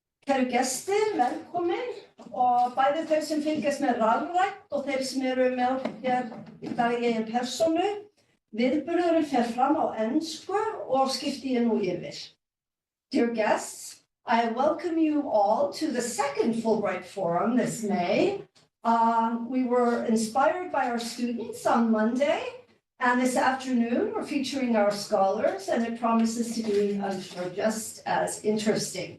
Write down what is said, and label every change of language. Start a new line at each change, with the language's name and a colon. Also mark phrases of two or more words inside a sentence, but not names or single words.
Icelandic: Kæru gestir, velkomin og bæði þeir sem fylgjast með rafrænt og þeir sem eru með hér í dag í eigin persónu. Viðburðurinn fer fram á ensku og skipti ég nú yfir.
English: Dear guests, I welcome you all to the second Fulbright Forum this May. We were inspired by our students on Monday, and this afternoon we're featuring our scholars, and it promises to be, I'm sure, just as interesting.